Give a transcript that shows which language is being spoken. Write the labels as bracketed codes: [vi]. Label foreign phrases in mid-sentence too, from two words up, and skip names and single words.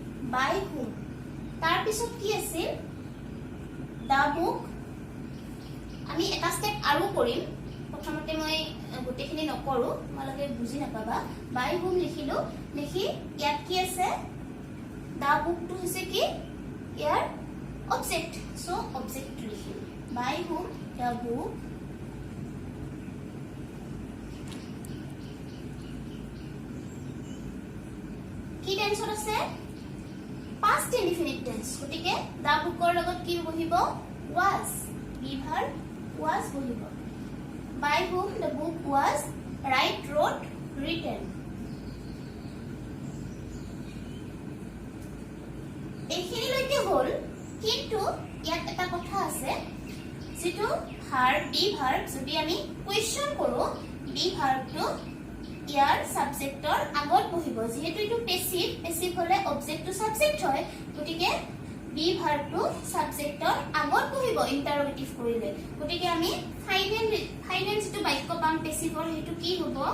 [en] by whom [as] তাৰ পিছত কি আছিল [en] the book [as] আমি এটা স্টেপ আৰু কৰিম প্ৰথমতে মই গোটেইখিনি নকৰো তোমালোকে বুজি নাপাবা [en] by whom [as] লিখিলো লিখি ইয়াত কি আছে [en] the book [as] টো হৈছে কি ইয়াৰ object [en] so object [as] লিখিম [en] by whom the book [as] কি টেন্সত আছে [en] past indefinite tense [as] গটিকে [en] the book [as] ৰ লগত কি বহিব [en] was be verb was [as] বহিব [en] by whom the book was write wrote written [as] এইখিনি লৈকে হল কিন্তু ইয়াত এটা কথা আছে যেটো [en] verb be verb [as] যদি আমি কোৱেশ্চন কৰো [en] be verb [as] টো ইয়াৰ সাবজেক্টৰ আগত বহিব যেহেতু এটো পেসিভ হলে অবজেক্ট টো সাবজেক্ট হয় গটিকে [en] be verb [as] টো সাবজেক্টৰ আগত বহিব ইন্টাৰোগেটিভ কৰিলে গটিকে আমি ফাইনেল যেটো বাক্য পাম পেসিভৰ হেতু কি হ'ব